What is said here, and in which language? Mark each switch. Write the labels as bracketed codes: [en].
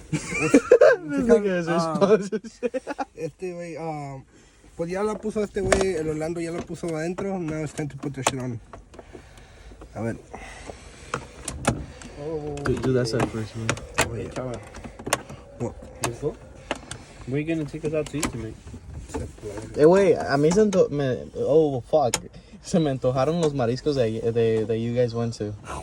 [en] This nigga has responses. [es] Este güey, pues ya la puso este güey, el Orlando ya la puso adentro. [en] Now it's time to put the shit on. [es] A ver. [en] Do that side first, man. Oh, yeah. Chava. What? You full? Where you gonna take us out to eat tonight? [es] Güey, a mí se [en] oh, fuck. [es] Se me antojaron los mariscos [en] that you guys went to.